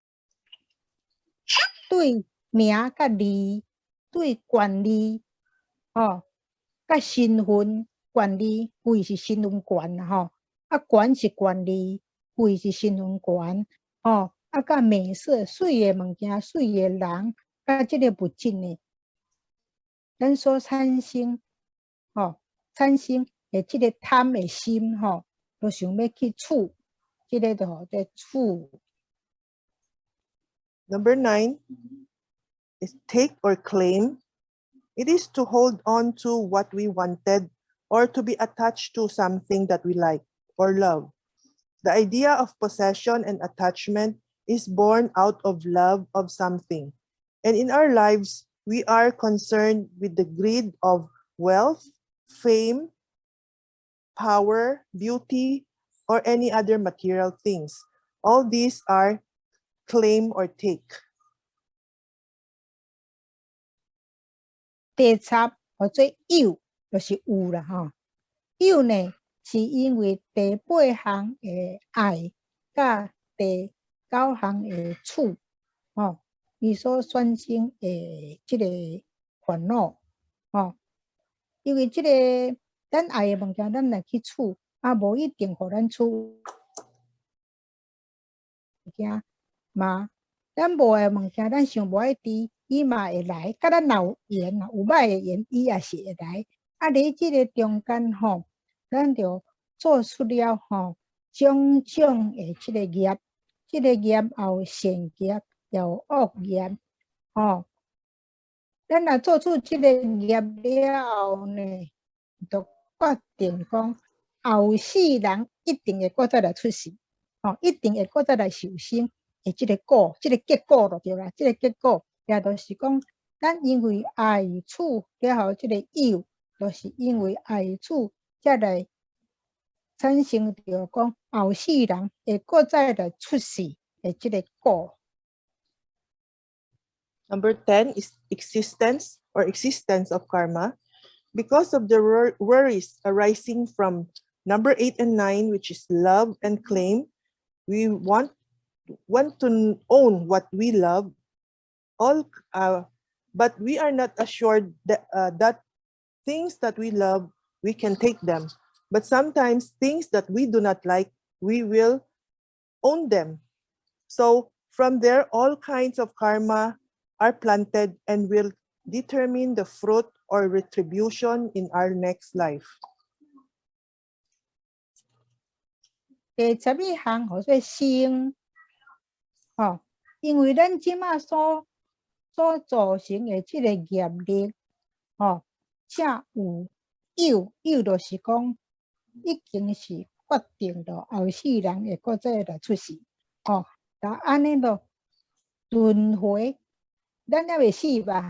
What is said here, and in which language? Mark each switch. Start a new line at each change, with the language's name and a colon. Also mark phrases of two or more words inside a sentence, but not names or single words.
Min Nan Chinese: 对名甲利、对权利，甲身份、权利，贵是身份权啦，权是权利，贵是身份权，甲美色、水的物件、水的人，甲这个物质呢，咱所产生的这个贪的心，都想要去处，这个就叫做处。
English: Number 9 is take or claim. It is to hold on to what we wanted or to be attached to something that we like or love. The idea of possession and attachment is born out of love of something. And in our lives, we are concerned with the greed of wealth, fame, power, beauty, or any other material things. All these are claim or take.
Min Nan Chinese: 第10叫做有，就是有啦， 有呢，是因为第8项的爱，甲第9项的处，伊所产生的即个烦恼，因为即个咱爱的物件，咱来去处，无一定互咱处物件嘛。咱无的物件，咱想无爱伫，伊嘛会来。甲咱若有缘，有歹的缘，伊也是会来。伫即个中间咱就做出了种种的即个业，即个业也有善业，也有恶业，咱若做出即个业了后呢，就决定讲后世人一定会搁再来出世，一定会搁再来受生的即个果，即个结果就对啦。即个结果也就是讲，咱因为爱处了后，即个有，就是因为爱处才来产生着讲后世人会搁再来出世的即个果。
English: Number 10 is existence of karma. Because of the worries arising from number 8 and 9, which is love and claim, we want to own what we love, but we are not assured that things that we love, we can take them. But sometimes things that we do not like, we will own them. So from there, all kinds of karma are planted and will determine the fruit or retribution in our next life.
Min Nan Chinese: 第11项叫做生，因为咱即马所造成的即个业力，才有就是讲已经是决定了后世人会搁再来出世，安尼咯轮回，咱还未死吧？